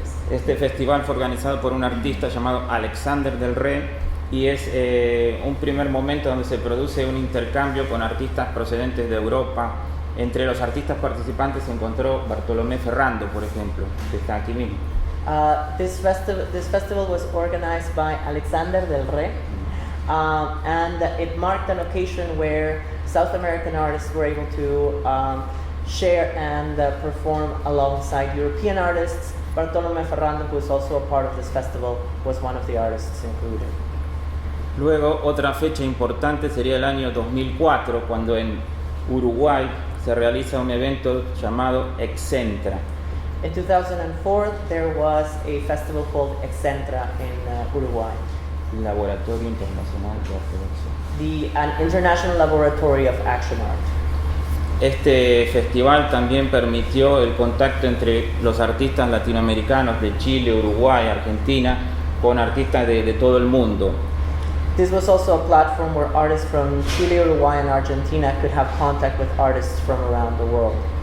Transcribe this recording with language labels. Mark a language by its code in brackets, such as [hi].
[es] Este festival fue organizado por un artista llamado Alexander del Rey y es un primer momento donde se produce un intercambio con artistas procedentes de Europa. Entre los artistas participantes se encontró Bartolomé Ferrando, por ejemplo, que está aquí mismo. [en] This festival was organized by Alexander del Rey, and it marked an occasion where South American artists were able to share and perform alongside European artists. Bartolomé Ferrando, who is also a part of this festival, was one of the artists included. [es] Luego, otra fecha importante sería el año 2004, cuando en Uruguay se realiza un evento llamado Excentra. [en] In 2004, there was a festival called Excentra in Uruguay, [es] Laboratorio Internacional de Arte de Acción. [en] an international laboratory of action art. [es] Este festival también permitió el contacto entre los artistas latinoamericanos de Chile, Uruguay, Argentina, con artistas de todo el mundo. [en] This was also a platform where artists from Chile, Uruguay, and Argentina could have contact with artists from around the world.